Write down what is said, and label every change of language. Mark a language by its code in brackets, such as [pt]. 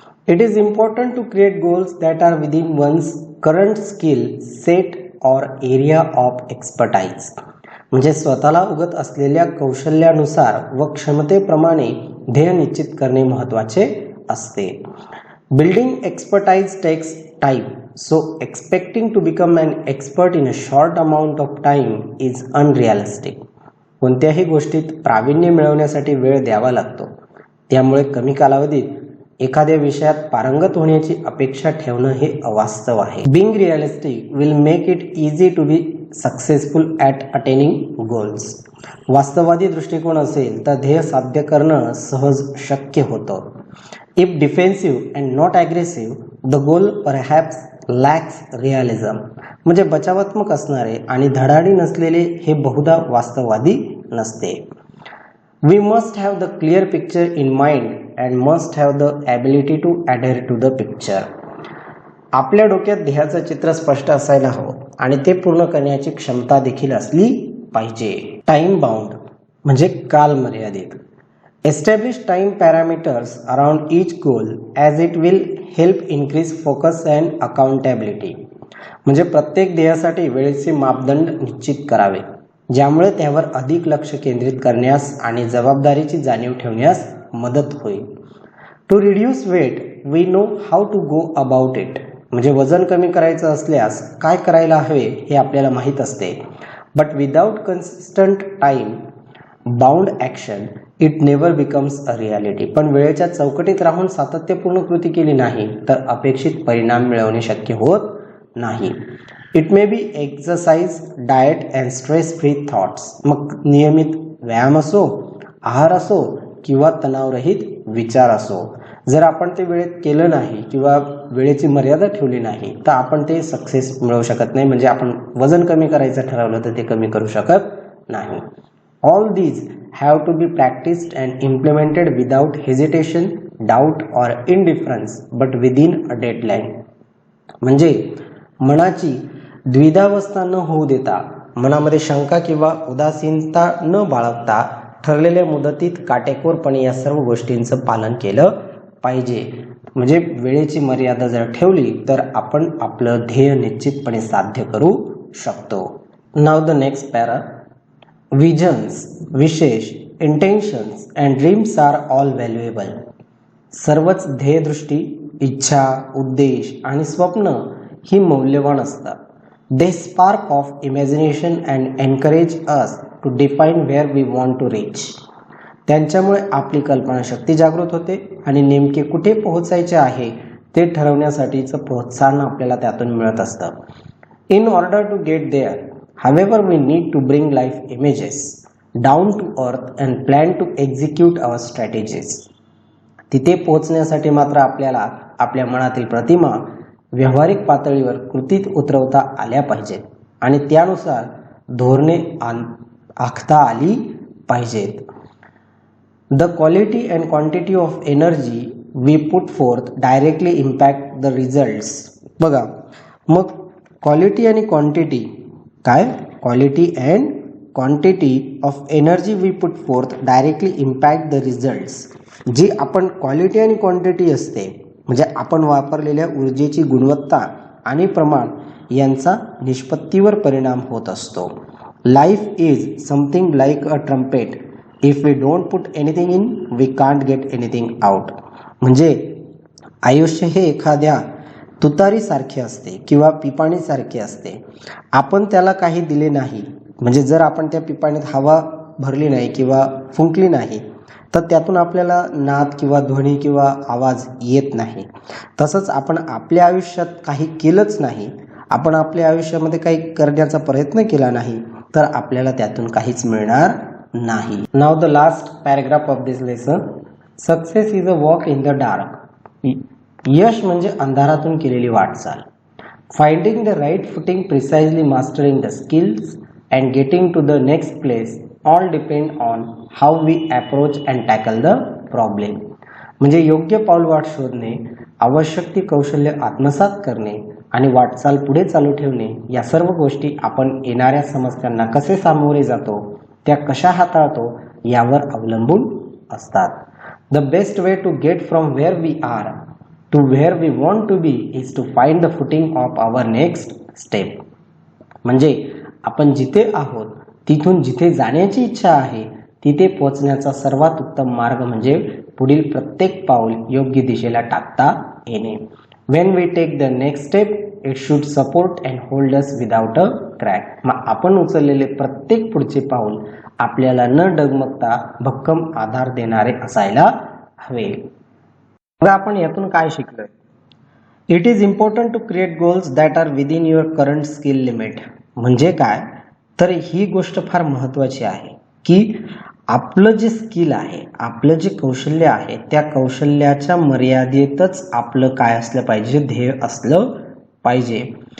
[en] It is important to create goals that are within one's current skill set or area of expertise. [mr] म्हणजे स्वतःला उगत असलेल्या कौशल्यानुसार व क्षमतेप्रमाणे ध्येय निश्चित करणे महत्त्वाचे असते. [en] Building expertise takes time, so expecting to become an expert in a short amount of time is unrealistic. [mr] कोणत्याही गोष्टीत प्रावीण्य मिळवण्यासाठी वेळ द्यावा लागतो, त्यामुळे कमी कालावधीत एखाद्या विषयात पारंगत होण्याची अपेक्षा ठेवणं हे अवास्तव आहे. [en] Being realistic will make it easy to be successful at attaining goals. [mr] वास्तववादी दृष्टिकोन असेल तर ध्येय साध्य करणं सहज शक्य होतं. [en] If defensive and not aggressive, the goal perhaps lacks realism. [mr] म्हणजे बचावात्मक असणारे आणि धडाडी नसलेले हे बहुधा वास्तववादी नसते. [en] We must have the clear picture in mind and must have the ability to adhere to the picture. [mr] आपल्या डोक्यात ध्येयाचं चित्र स्पष्ट असायला हवं आणि ते पूर्ण करण्याची क्षमता देखील असली पाहिजे. टाइम बाउंड म्हणजे काल मर्यादित. [en] Establish time parameters around each goal as it will help increase focus and accountability. [mr] म्हणजे प्रत्येक ध्येयासाठी वेळेचे मापदंड निश्चित करावे, ज्यामुळे त्यावर अधिक लक्ष केंद्रित करण्यास आणि जबाबदारीची जाणीव ठेवण्यास मदत होईल. [en] To reduce weight we know how to go about it. [mr] म्हणजे वजन कमी करायचं असल्यास काय करायला हवे हे आपल्याला माहीत असते. [en] But without consistent time bound action it never becomes a reality. [mr] पण वेळेच्या चौकटीत राहून सातत्यपूर्ण कृती केली नाही तर अपेक्षित परिणाम मिळवणे शक्य होत नाही. [en] It may be exercise, diet and stress free thoughts. [mr] मग नियमित व्यायाम असो, आहार असो किंवा तणावरहित विचार असो, जर आपण ते वेळेत केलं नाही किंवा वेळेची मर्यादा ठेवली नाही तर आपण ते सक्सेस मिळवू शकत नाही. म्हणजे आपण वजन कमी करायचं ठरवलं तर ते कमी करू शकत नाही. [en] All these have to be practiced and implemented without hesitation, doubt or indifference, but within a deadline. [mr] म्हणजे मनाची द्विधावस्था न होऊ देता, मनामध्ये शंका किंवा उदासीनता न बाळगता ठरलेल्या मुदतीत काटेकोरपणे या सर्व गोष्टींचं पालन केलं पाहिजे. म्हणजे वेळेची मर्यादा जर ठेवली तर आपण आपलं ध्येय निश्चितपणे साध्य करू शकतो. [en] Now the next para. Visions, wishes, intentions and dreams are all valuable. [mr] सर्वच ध्येयदृष्टी, इच्छा, उद्देश आणि स्वप्न ही मौल्यवान असतात. [en] They spark off imagination and encourage us to define where we want to reach. [mr] त्यांच्यामुळे आपली कल्पनाशक्ती जागृत होते आणि नेमके कुठे पोहोचायचे आहे ते ठरवण्यासाठीचं प्रोत्साहन आपल्याला त्यातून मिळत असतं. [en] In order to get there, however, we need to bring life images down to earth and plan to execute our strategies. [mr] तिथे पोहोचण्यासाठी मात्र आपल्याला आपल्या मनातील प्रतिमा व्यावहारिक पातळीवर कृतीत उतरवता आल्या पाहिजेत आणि त्यानुसार धोरणे आखता आली पाहिजेत. [en] The quality and quantity of energy we put forth directly impact the results. [mr] बघा, मग क्वालिटी आणि क्वांटिटी काय? [en] Quality and quantity of energy we put forth directly impact the results. [mr] जी आपण क्वालिटी आणि क्वांटिटी असते म्हणजे आपण वापरलेल्या ऊर्जेची गुणवत्ता आणि प्रमाण यांचा निष्पत्तीवर परिणाम होत असतो. [en] Life is something like a trumpet. If we don't put anything in we can't get anything out. [mr] म्हणजे आयुष्य हे एखाद्या तुतारीसारखे असते किंवा पिपाणीसारखे असते. आपण त्याला काही दिले नाही म्हणजे जर आपण त्या पिपाणीत हवा भरली नाही किंवा फुंकली नाही तर त्यातून आपल्याला नाद किंवा ध्वनी किंवा आवाज येत नाही. तसंच आपण आपल्या आयुष्यात काही केलंच नाही, आपण आपल्या आयुष्यामध्ये काही करण्याचा प्रयत्न केला नाही तर आपल्याला त्यातून काहीच मिळणार नाही. [en] Now the last paragraph of this lesson. Success is a walk in the dark. [mr] यश म्हणजे अंधारातून केलेली वाटचाल. [en] Finding the right footing, precisely mastering the skills and getting to the next place all depend on how we approach and tackle the problem. [mr] म्हणजे योग्य पाऊलवाट शोधणे, आवश्यक ती कौशल्य आत्मसात करणे आणि वाटचाल पुढे चालू ठेवणे, या सर्व गोष्टी आपण येणाऱ्या समस्यांना कसे सामोरे जातो, त्या कशा हाताळतो यावर अवलंबून असतात. [en] The best way to get from where we are to where we want to be is to find the footing of our next step. [mr] म्हणजे आपण जिथे आहोत तिथून जिथे जाण्याची इच्छा आहे तिथे पोहोचण्याचा सर्वात उत्तम मार्ग म्हणजे पुढील प्रत्येक पाऊल योग्य दिशेला टाकता येणे. [en] When we take the next step, it should support and hold us without a crack. [mr] मग आपण उचललेले प्रत्येक पुढचे पाऊल आपल्याला न डगमगता भक्कम आधार देणारे असायला हवे. मग आपण यातून काय शिकलोय? [en] It is important to create goals that are within your current skill limit. [mr] म्हणजे काय, तर ही गोष्ट फार महत्वाची आहे की आपलं जे स्किल आहे, आपलं जे कौशल्य आहे, त्या कौशल्याच्या मर्यादेतच आपलं काय असलं पाहिजे, ध्येय असलं पाहिजे.